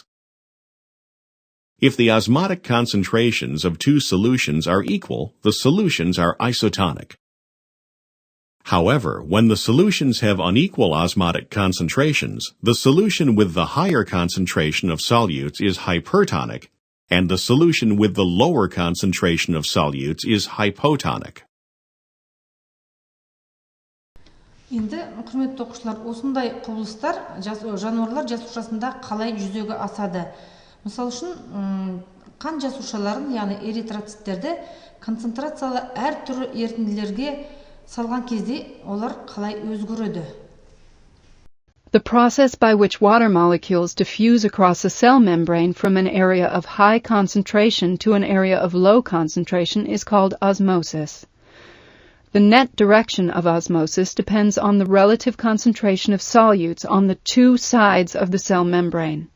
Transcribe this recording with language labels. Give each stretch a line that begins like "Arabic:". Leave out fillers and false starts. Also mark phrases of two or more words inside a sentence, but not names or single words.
English: If the osmotic concentrations of two solutions are equal, the solutions are isotonic. However, when the solutions have unequal osmotic concentrations, the solution with the higher concentration of solutes is hypertonic, and the solution with the lower concentration of solutes is hypotonic.
Kazakh: Енді, құрметті оқушылар, осындай құбылыстар жануарлар жасушасында қалай жүзеге асады? Мысал үшін, қан жасушаларын, яғни эритроциттерді концентрациялы әр түрлі ерітінділерге салған кезде олар қалай өзгереді?
English: The process by which water molecules diffuse across a cell membrane from an area of high concentration to an area of low concentration is called osmosis. The net direction of osmosis depends on the relative concentration of solutes on the two sides of the cell membrane.